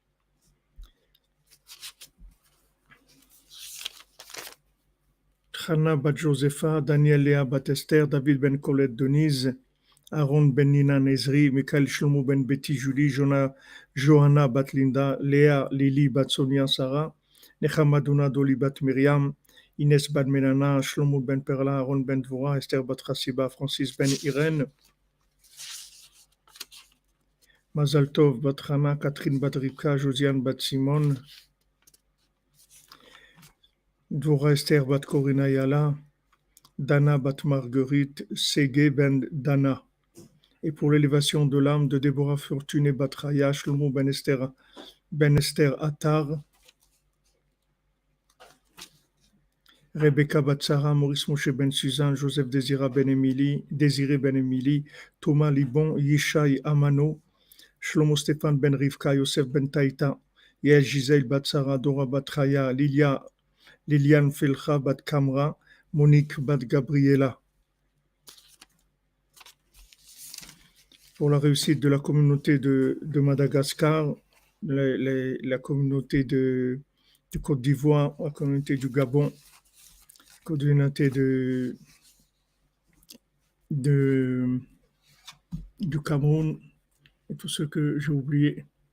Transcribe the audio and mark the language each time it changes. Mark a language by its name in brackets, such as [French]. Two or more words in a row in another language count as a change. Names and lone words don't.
[French] Chana Bat Josepha, Daniel Léa Bat Esther, David Ben Colette Denise, Aaron Ben Nina Nezri, Michael Shlomo Ben Betty Julie, Johanna Bat Linda, Léa Lili Bat Sonia Sarah, Nechama Doli Bat Myriam, Inès Bat Menana, Shlomo Ben Perla, Aaron Ben Dvora, Esther Bat Chassiba, Francis Ben Irène, Mazal Tov Bat Hana, Catherine Bat Rivka, Josiane Bat Simon, Dvora Esther Bat Corina Yala, Dana Bat Marguerite, Ségué Ben Dana. Et pour l'élévation de l'âme de Déborah Fortuné Bat Raya, Shlomo Ben Esther Attar, Rebecca Batsara, Maurice Moshe Ben Suzanne, Joseph Désiré Ben Emily, Thomas Libon, Yishai Amano, Shlomo Stéphane Ben Rivka, Yosef Ben Taïta, Yael Gisèle Batsara, Dora Batraya, Liliane Felcha Bat Kamra, Monique Bat Gabriela. Pour la réussite de la communauté de Madagascar, la communauté de Côte d'Ivoire, la communauté du Gabon, la communauté du Cameroun et tous ceux que j'ai oubliés.